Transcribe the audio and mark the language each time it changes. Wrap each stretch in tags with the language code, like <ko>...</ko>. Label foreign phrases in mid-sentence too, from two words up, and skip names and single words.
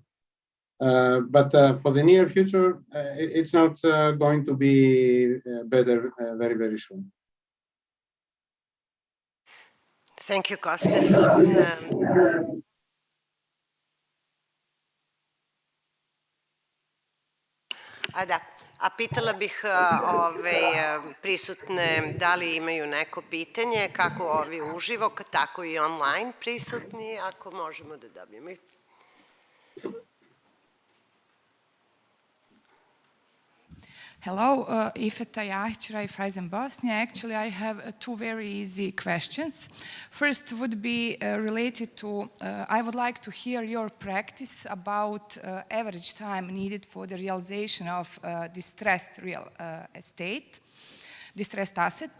<en>But for the near future, it's not going to be better very, very soon. Thank you, Kostas.</en> <sr>A pitala bih prisutne da li imaju neko pitanje, kako ovi uživo, tako i online prisutni, ako možemo da dobijemo.</sr> <en>Hello, Ifeta Jahić, Raiffeisen Bosnia. Actually, I have two very easy questions. First would be related to, I would like to hear your practice about average time needed for the realization of distressed real estate, distressed asset.</en>